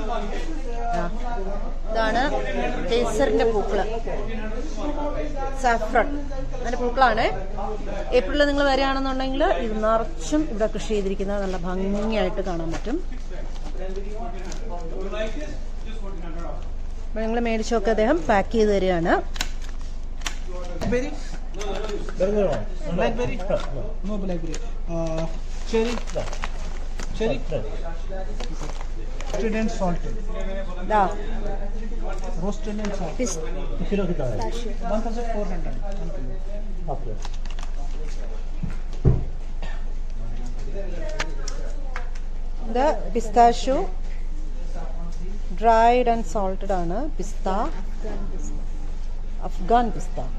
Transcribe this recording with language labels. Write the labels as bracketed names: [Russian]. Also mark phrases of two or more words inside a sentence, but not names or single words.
[Malayalam] ഇതാണ് കേസറിൻ്റെ പൂക്കള്, സാഫ്രൺ അതിൻ്റെ പൂക്കളാണ്. ഏപ്രിലിൽ നിങ്ങൾ വരികയാണെന്നുണ്ടെങ്കിൽ ഇത് നിറച്ചും ഇവിടെ കൃഷി ചെയ്തിരിക്കുന്നത് നല്ല ഭംഗിയായിട്ട് കാണാൻ പറ്റും. അപ്പോൾ നിങ്ങൾ മേടിച്ചൊക്കെ അദ്ദേഹം പാക്ക് ചെയ്ത് തരികയാണ്. [English] Blackberry? No blackberry. Cherry? Cherry? Roasted and salted. [Malayalam] ഇതാ [English] Roasted and salted. [Hindi] किलो कितना है? 1,400. [English] Okay. [Malayalam] ഇത് [English] pistachio dried and salted [Malayalam] ആണ്. പിസ്ത, അഫ്ഗാൻ പിസ്ത.